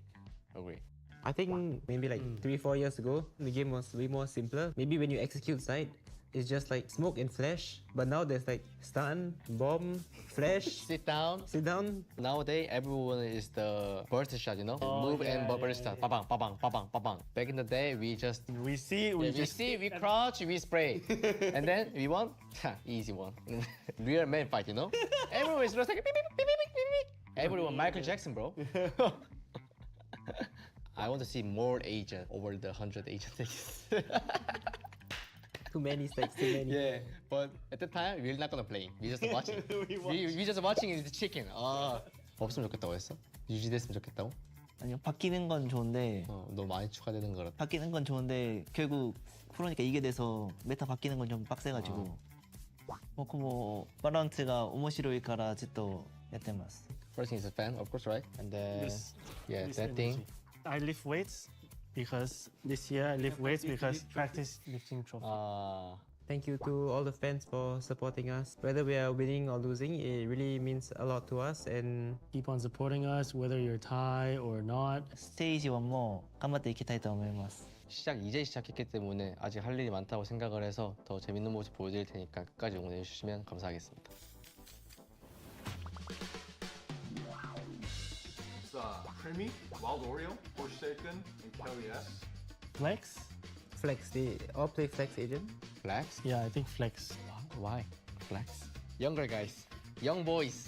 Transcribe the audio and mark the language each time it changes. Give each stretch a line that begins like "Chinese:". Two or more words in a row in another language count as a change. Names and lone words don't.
English: I think maybe like 3-4 years ago, the game was way more simpler. Maybe when you execute side, it's just like smoke and flash. But now there's like stun, bomb, flash, sit down. Nowadays, everyone is the burst shot, you know? Move and burst shot. Ba-bang, ba-bang, ba-bang, ba-bang. Back in the day, we see, we crouch, we spray. And then we won, easy one. Real man fight, you know? Everyone is just like, beep, beep, beep, beep, beep, beep. Everyone, Michael Jackson, bro. I want to see more agent over the 100 agents. Too many stacks, too many. Yeah, but at the time we're not gonna play. We just watching. we just watching the chicken.
Korean: 없으면 좋겠다고 했어? 유지됐으면 좋겠다고? 아니요, 바뀌는 건 좋은데. 너무 많이 추가되는 거라. 바뀌는 건 좋은데 결국 프로니까 이게 돼서 메타 바뀌는 건 좀 빡세가지고.
Japanese: ヴァロラントが面白いからずっとやってます.
English: First thing is a fan, of course, right? And then that thing. I lift weights because this year I lift weights because practice lifting trophy. Thank you to all the fans for supporting us. Whether we are winning or losing, it really means a lot to us. And keep on supporting us, whether you're Thai or not.
Japanese: 스테이지 1 も頑張っていきたいと思います.
Korean: 이제 시작했기 때문에 아직 할 일이 많다고 생각을 해서 더 재밌는 모습 보여드릴 테니까 끝까지 응원해 주시면 감사하겠습니다.
English: Creamy, Wild Oreo, Forsaken, and Kelly S. Flex? Flex, they all play Flex agent. Flex? Yeah, I think Flex. Why? Flex? Younger guys, young boys.